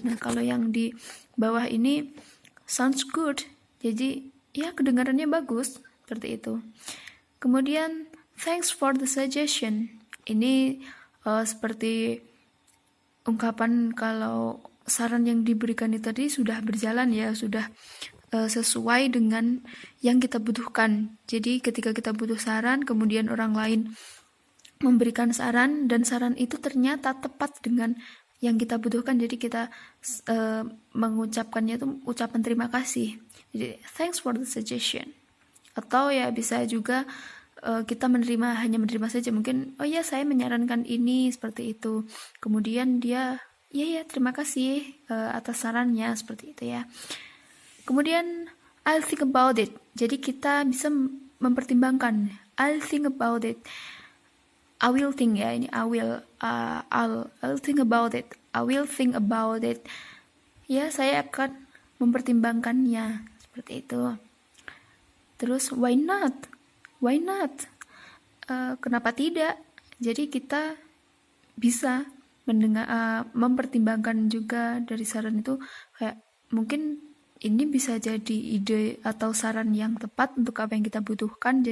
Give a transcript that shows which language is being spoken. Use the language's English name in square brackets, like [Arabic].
[Indonesian] Nah, kalau yang di bawah ini [English] sounds good. [Indonesian] Jadi ya kedengarannya bagus seperti itu. Kemudian [English] thanks for the suggestion. [Indonesian] Ini seperti ungkapan kalau saran yang diberikan itu tadi sudah berjalan ya, sudah sesuai dengan yang kita butuhkan. Jadi ketika kita butuh saran, kemudian orang lain memberikan saran dan saran itu ternyata tepat dengan yang kita butuhkan, jadi kita mengucapkannya itu ucapan terima kasih. Jadi [English] thanks for the suggestion. [Indonesian] Atau ya bisa juga kita hanya menerima saja, mungkin oh ya saya menyarankan ini seperti itu. Kemudian dia ya terima kasih atas sarannya, seperti itu ya. Kemudian [English] I'll think about it. [Indonesian] Jadi kita bisa mempertimbangkan. [English] I'll think about it. I will think [Indonesian] ya, ini [English] I'll think about it. I will think about it. [Indonesian] Ya, saya akan mempertimbangkannya, seperti itu. Terus [English] why not? Why not? [Indonesian] Kenapa tidak? Jadi kita bisa mempertimbangkan juga dari saran itu, kayak mungkin ini bisa jadi ide atau saran yang tepat untuk apa yang kita butuhkan.